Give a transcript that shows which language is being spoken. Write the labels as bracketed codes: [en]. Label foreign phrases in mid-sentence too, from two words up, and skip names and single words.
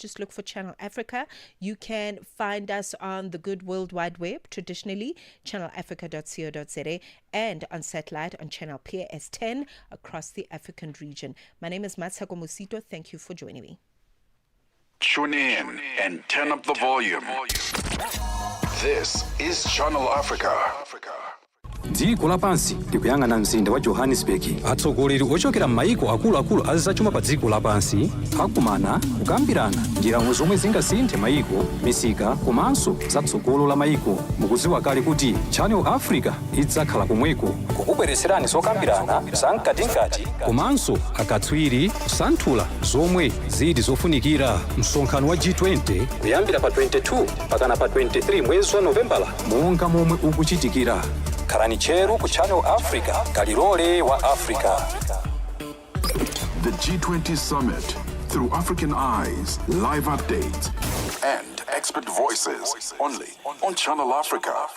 [en] Just look for Channel Africa. You can find us on the good World Wide Web, traditionally channelafrica.co.za, and on satellite on channel PAS10 across the African region. My name is Matsako Musito. Thank you for joining me. Tune in and turn up the volume. This is Channel Africa. [ny] dziko lapansi likuyang'ana mzinda wa Johannesburg. Atsogoleri ochokera m'mayiko akuluakulu azachuma pa dziko lapansi akumana kukambirana njira zomwe zingasinthe mayiko, misika komanso zatsogolo la mayiko. Mukudziwa kale kuti Channel Africa idzakhala komweko kukubweretserani zokambirana zamkatinkati komanso akatswiri kusanthula zomwe zili zofunikira. Msonkhano wa G20 kuyambira pa 22 pakana pa 23 mwezi wa Novembala monga momwe ukuchitikira. Khalani cheru ku Channel Africa, kalilole wa Africa. [en] The G20 Summit through African eyes, live updates, and expert voices only on Channel Africa.